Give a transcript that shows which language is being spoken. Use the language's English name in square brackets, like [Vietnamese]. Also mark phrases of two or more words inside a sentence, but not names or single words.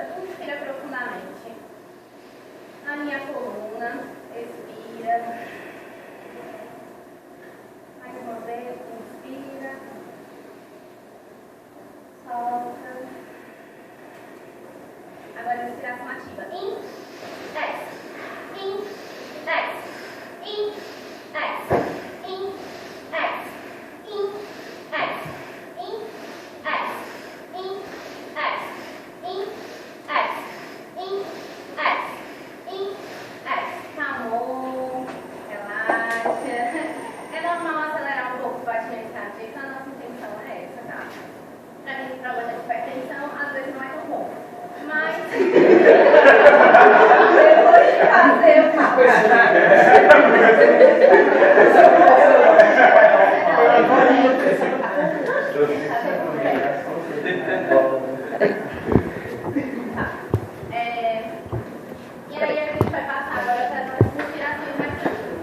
[Portuguese] Inspira profundamente. Alinha a coluna. Expira. Mais uma vez. Inspira. Solta. Agora respiração ativa. In. Ex. In. Ex. In. Ex. In. Ex. In. Ex. In. Ex. In. Ex. In. Ex. In. Ex. In. Ex. Calmou. Relaxa. É normal acelerar um pouco o batimento cardíaco. A nossa intenção é essa, tá? Pra quem tem problema de hipertensão, às vezes não é tão bom. Mas depois de fazer o E aí a gente vai passar agora para as respirações mais tranquilas.